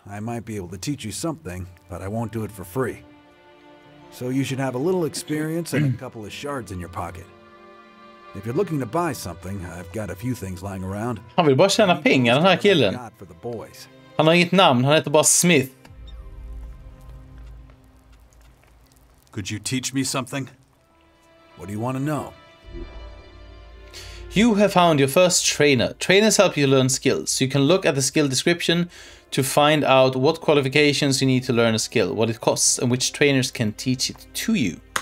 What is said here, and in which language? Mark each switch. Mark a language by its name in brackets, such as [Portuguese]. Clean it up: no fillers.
[English] I might be able to teach you something, but I won't do it for free. So you should have a little experience and a couple of shards in your pocket. If you're looking to buy something, I've got a few things lying around. [Swedish] Han vill bara tjäna pengar, den här killen. Han har inget namn, han heter bara Smith. [English] Could you teach me something? What do you want to know? You have found your first trainer. Trainers help you learn skills. You can look at the skill description to find out what qualifications you need to learn a skill, what it costs, and which trainers can teach it to you.